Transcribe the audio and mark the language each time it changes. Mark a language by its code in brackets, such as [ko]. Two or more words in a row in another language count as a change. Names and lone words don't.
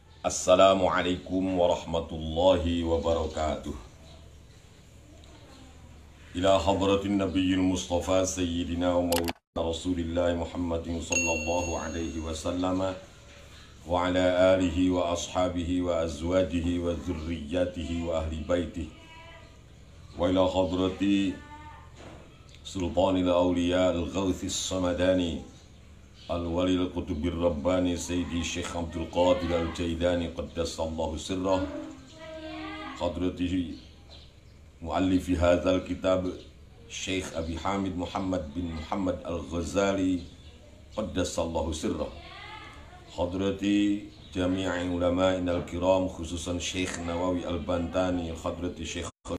[ar] السلام عليكم ورحمة الله وبركاته. إلى حضرة النبي المصطفى سيدنا ومولانا رسول الله محمد صلى الله عليه وسلم وعلى آله و أصحابه وأزواجه وذريته وأهل بيته وإلى حضرة سلطان الأولياء الغوث الصمداني الولي القطب الرباني سيدي الشيخ عبد القادر الجيلاني قدس الله سره، حضرته مؤلف هذا الكتاب الشيخ أبي حامد محمد بن محمد الغزالي قدس الله سره، حضرة جميع علمائنا الكرام خصوصا الشيخ نووي البنتني، حضرة الشيخ